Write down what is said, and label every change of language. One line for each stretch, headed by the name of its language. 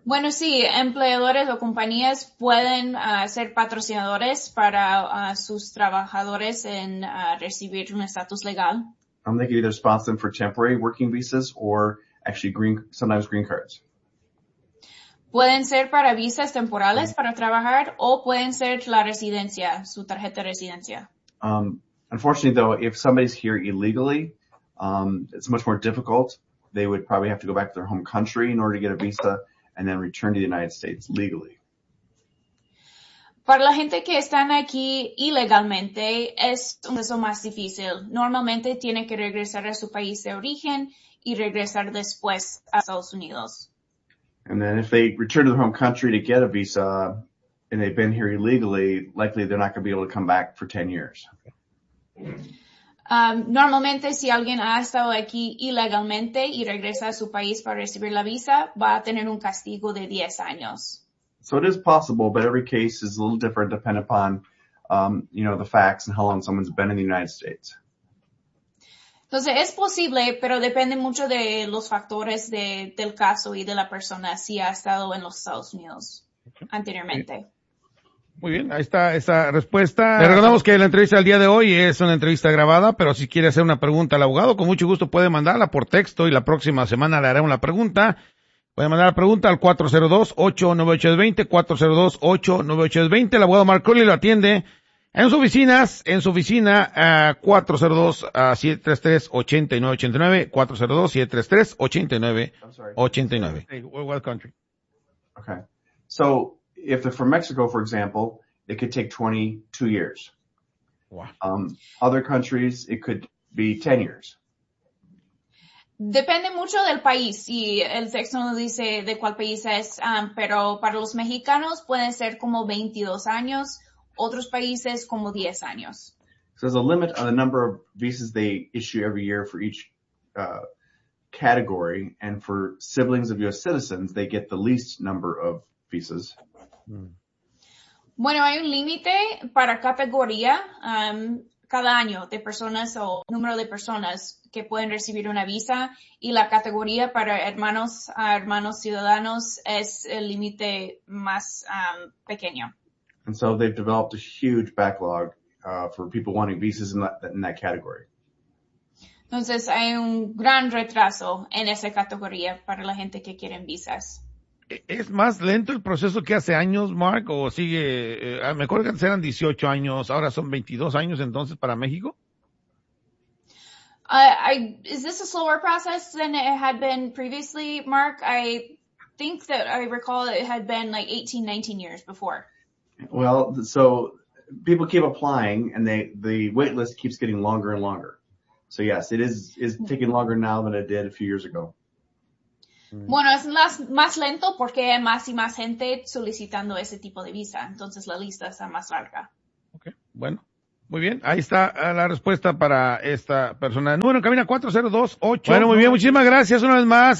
Spanish: Bueno, sí, empleadores o compañías pueden ser patrocinadores para sus trabajadores en recibir un estatus legal.
English: They can either sponsor them for temporary working visas or actually sometimes green cards.
Spanish: Pueden ser para visas temporales para trabajar o pueden ser la residencia, su tarjeta de residencia.
English: Unfortunately, though, if somebody's here illegally, it's much more difficult. They would probably have to go back to their home country in order to get a visa and then return to the United States legally.
Spanish: Para la gente que están aquí ilegalmente, es un proceso más difícil. Normalmente tiene que regresar a su país de origen y regresar después a Estados Unidos.
English: And then if they return to their home country to get a visa and they've been here illegally, likely they're not going to be able to come back for 10 years.
Spanish: Normalmente, si alguien ha estado aquí ilegalmente y regresa a su país para recibir la visa, va a tener un castigo de 10 años.
English: So it is possible, but every case is a little different depending upon, you know, the facts and how long someone's been in the United States.
Spanish: Entonces, es posible, pero depende mucho de los factores de, del caso y de la persona si ha estado en los Estados Unidos anteriormente. Muy bien, ahí está esa respuesta. Le recordamos que la entrevista del día de hoy es una entrevista grabada, pero si quiere hacer una pregunta al abogado, con mucho gusto puede mandarla por texto y la próxima semana le haremos la pregunta. Puede mandar la pregunta al 402-898-20, 402-898-20. El abogado Mark Curley lo atiende en su oficina, 402-733-8989, 402-733-8989.
English: What country? Okay. So, if they're from Mexico, for example, it could take 22 years. Wow. Other countries, it could be 10 years.
Spanish: Depende mucho del país, y el texto no dice de cuál país es, pero para los mexicanos puede ser como 22 años, otros países como 10 años.
English: So there's a limit on the number of visas they issue every year for each category, and for siblings of U.S. citizens, they get the least number of visas. Hmm.
Spanish: Bueno, hay un límite para categoría, cada año de personas o número de personas que pueden recibir una visa, y la categoría para hermanos a hermanos ciudadanos es el límite más pequeño.
English: And so they've developed a huge backlog for people wanting visas in that category.
Spanish: Entonces hay un gran retraso en esa categoría para la gente que quieren visas. ¿Es más lento el proceso que hace años, Mark, o sigue? Me acuerdo que antes eran 18 años, ahora son 22 años entonces para México.
English: Is this a slower process than it had been previously, Mark? I think that I recall it had been like 18, 19 years before. Well, so people keep applying and the wait list keeps getting longer and longer. So yes, it is taking longer now than it did a few years ago.
Spanish: Bueno, es más lento porque hay más y más gente solicitando ese tipo de visa. Entonces, la lista está más larga. Ok, bueno. Muy bien, ahí está la respuesta para esta persona. Número en cabina 4028. Bueno, muy bien, muchísimas gracias una vez más.